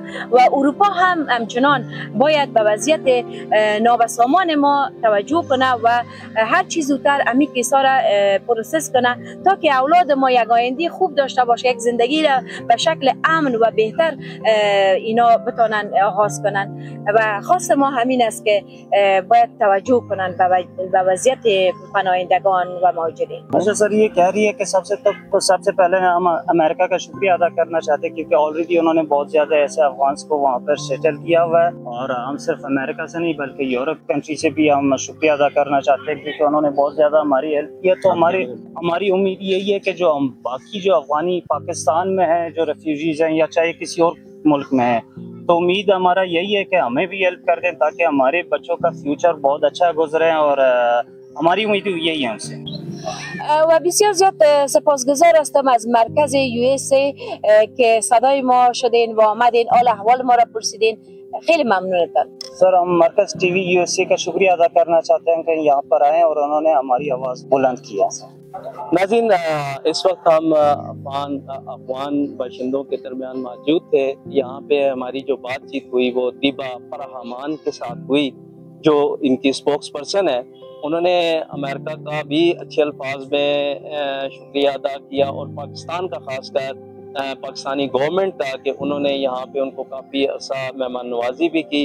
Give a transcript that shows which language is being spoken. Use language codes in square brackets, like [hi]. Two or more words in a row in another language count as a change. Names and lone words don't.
[fa] و اروپا هم همچنان باید به وضعیت نابسامان ما توجه کنه و هر چیز زودتر امی کیسا را پروسس کنه تا که اولاد ما یک آینده خوب داشته باشه، یک زندگی را به شکل امن و بهتر اینا بتونن آغاز کنن و خاص ما همین است که باید توجه کنن به وضعیت پناهندگان و مهاجرین. [ur] اچھا سر، یہ کہہ رہی ہے کہ سب سے پہلے ہم امریکہ کا شکریہ ادا کرنا چاہتے ہیں کیونکہ آلریڈی انہوں نے بہت زیادہ ایسے افغانز کو وہاں پر سیٹل کیا ہوا ہے اور ہم صرف امریکہ سے نہیں بلکہ یورپ کنٹری سے بھی ہم شکریہ ادا کرنا چاہتے ہیں کیونکہ انہوں نے بہت زیادہ ہماری ہیلپ کی ہے. تو ہماری امید یہی ہے کہ جو ہم باقی جو افغانی پاکستان میں ہے جو ریفیوجیز ہیں یا چاہے کسی اور ملک میں ہے تو امید ہمارا یہی ہے کہ ہمیں بھی ہیلپ کر دیں تاکہ ہمارے بچوں کا فیوچر بہت اچھا گزرے اور ہماری امید یہی ہے ان سے. [fa] و بسیار زیاد سپاسگزار هستم از مرکز USA که صدای ما شدین و آمدین حال احوال ما را پرسیدین، خیلی ممنونتم. [ur] سر، ہم مرکز ٹی وی USA کا شکریہ ادا کرنا چاہتے ہیں کہ یہاں پر آئے اور انہوں نے ہماری آواز بلند کیا. ناظرین، اس وقت ہم افغان باشندوں کے درمیان موجود تھے. یہاں پہ ہماری جو بات چیت ہوئی وہ دیبا فرحمان کے ساتھ ہوئی جو ان کی [en] spokes person [ur] ہے، انہوں نے امریکہ کا بھی اچھے الفاظ میں شکریہ ادا کیا اور پاکستان کا خاص کر پاکستانی گورنمنٹ کا کہ انہوں نے یہاں پہ ان کو کافی عرصہ مہمان نوازی بھی کی.